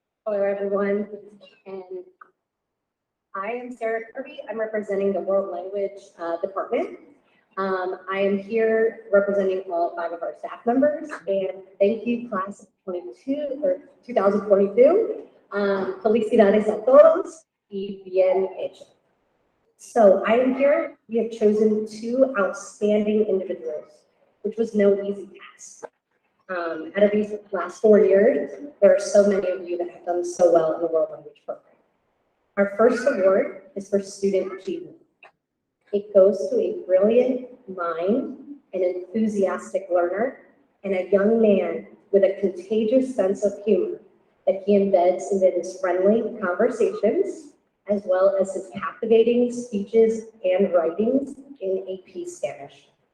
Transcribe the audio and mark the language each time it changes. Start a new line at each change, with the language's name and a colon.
English: Hello, everyone, and I am Sarah Kirby. I'm representing the World Language Department. I am here representing all 5 of our staff members, and thank you, class of 2022.
Spanish: Felicidades a todos y bien hecho.
English: So I am here. We have chosen 2 outstanding individuals, which was no easy task. Out of these last 4 years, there are so many of you that have done so well in the World Language Program. Our first award is for student achievement. It goes to a brilliant mind, an enthusiastic learner, and a young man with a contagious sense of humor that he embeds into his friendly conversations, as well as his captivating speeches and writings in AP Spanish.